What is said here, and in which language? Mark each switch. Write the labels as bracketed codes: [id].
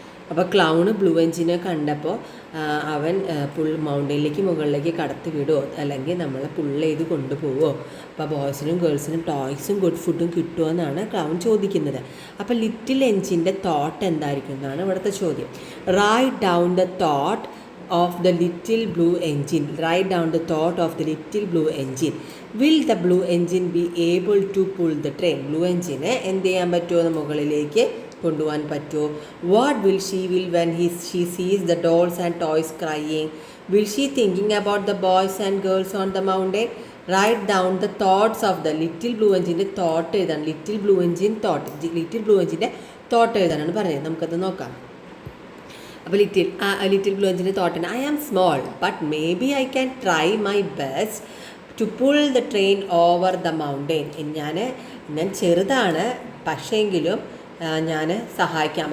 [ml] അപ്പോൾ clown blue എൻജിനെ കണ്ടപ്പോൾ അവൻ മൗണ്ടനിലേക്ക് മുകളിലേക്ക് കടത്തി വിടുമോ അല്ലെങ്കിൽ നമ്മളെ പുള്ള് ചെയ്ത് കൊണ്ടുപോകുമോ? അപ്പോൾ ബോയ്സിനും ഗേൾസിനും ടോയ്സും ഗുഡ് ഫുഡും കിട്ടുമോ എന്നാണ് ക്ലൗൺ ചോദിക്കുന്നത്. അപ്പോൾ ലിറ്റിൽ എൻജിൻ്റെ തോട്ട് എന്തായിരിക്കും എന്നാണ് ഇവിടുത്തെ ചോദ്യം. [en] Write down the thought of the little blue engine. Write down the thought of the little blue engine. Will the blue engine be able to pull the train? [ml] Blue engine എന്ത് ചെയ്യാൻ പറ്റുമോ? മുകളിലേക്ക് കൊണ്ടുപോകാൻ പറ്റുമോ? [en] What will she when she sees the dolls and toys crying? Will she thinking about the boys and girls on the mountain? Write down the thoughts of the little blue engine. [ml] Thought എഴുതാൻ. Little blue engine thought. Little blue എൻജിൻ്റെ thought എഴുതാനാണ് പറയുന്നത്. നമുക്കത് നോക്കാം. അപ്പോൾ little blue എൻജിൻ്റെ തോട്ടിന് [en] I am small but may be I can try my best to pull the train over the mountain. [ml] ഞാൻ ചെറുതാണ് പക്ഷേങ്കിലും ഞാൻ സഹായിക്കാം.